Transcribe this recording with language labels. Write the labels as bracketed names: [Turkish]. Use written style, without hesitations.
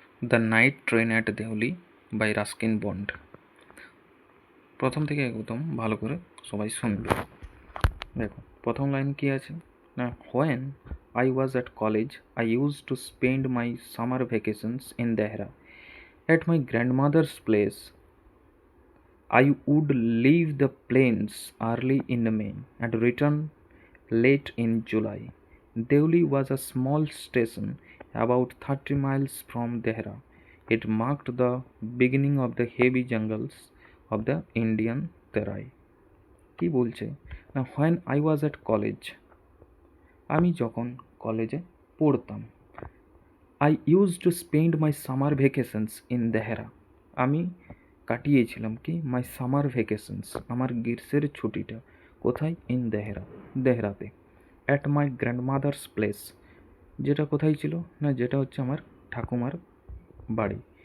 [Bangla] The night train at Deuli by Ruskin bond. প্রথম থেকে একদম ভালো করে সবাই শুনবে। দেখো প্রথম লাইন কি আছে না, [English] When I was at college I use to spend my summer vacations in Dehra at my grandmother's place. I would leave the plains early in May and return late in July. Deuli was a small station about 30 miles from Dehra. It marked the beginning of the heavy jungles of the Indian Terai. [Bangla] কি বলছে না, [English] when I was at college, [Bangla] আমি যখন কলেজে পড়তাম, [English] I use to spend my summer vacations in Dehra, [Bangla] আমি কাটিয়েছিলাম কি [English] my summer vacations, [Bangla] আমার গ্রীষ্মের ছুটিটা কোথায়, in Dehra, দেহরাতে, [English] at my grandmother's place, [Bangla] যেটা কোথায় ছিল না, যেটা হচ্ছে আমার ঠাকুমার বাড়ি।